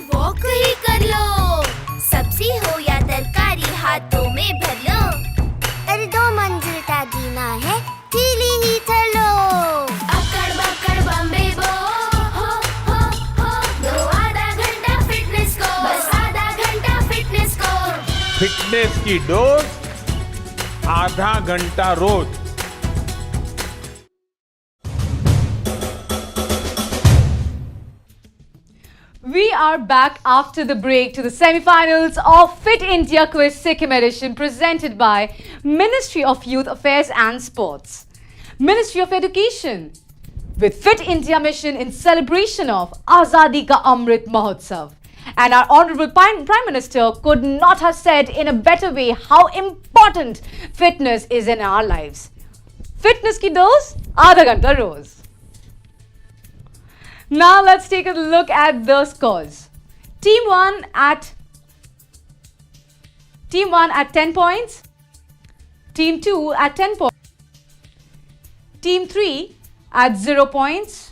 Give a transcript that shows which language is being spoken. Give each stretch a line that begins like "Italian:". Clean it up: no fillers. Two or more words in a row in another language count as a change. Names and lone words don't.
Hindi: वॉक ही कर लो सब्जी हो या तरकारी हाथों में भर लो अरे 2 मंजिल का जीना है कीली ही चलो अकड़ बकड़ बम्बे बो हो दो आधा घंटा फिटनेस को बस आधा घंटा फिटनेस को फिटनेस की डोज आधा घंटा रोज।
English: We are back after the break to the semi-finals of Fit India Quiz Sikkim edition presented by Ministry of Youth Affairs and Sports, Ministry of Education with Fit India mission in celebration of Azadi ka Amrit Mahotsav. And our Honorable Prime Minister could not have said in a better way how important fitness is in our lives.
Hindi: फिटनेस की डोज़, आधा घंटा रोज़.
English: Now let's take a look at the scores. Team 1 at 10 points. Team 2 at 10 points. Team 3 at 0 points.